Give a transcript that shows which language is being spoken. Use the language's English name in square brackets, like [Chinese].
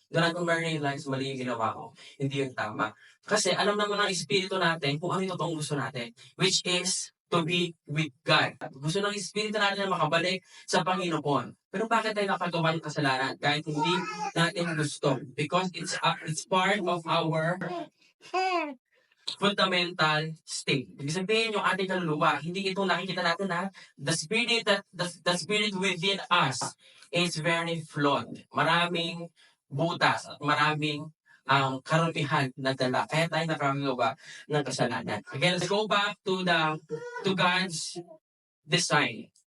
[Filipino] Doon natin ma-realize, mali yung ginawa ko. Hindi yung tama. Kasi alam naman ng espiritu natin kung ano yung totoong gusto natin, [English] which is to be with God. [Filipino] Gusto ng espiritu natin na makabalik sa Panginoon. Pero bakit tayo nakagawa ng kasalanan kahit hindi natin gusto? [English] Because it's part of our fundamental state. [Filipino] Ibig sabihin yung ating kaluluwa, hindi ito nakikita natin na [English] the spirit within us is very flawed. [Filipino] Maraming butas at maraming ang karamihan na dala. Kaya tayo nakagawa ng kasalanan. [English] Again, let's go back to God's design.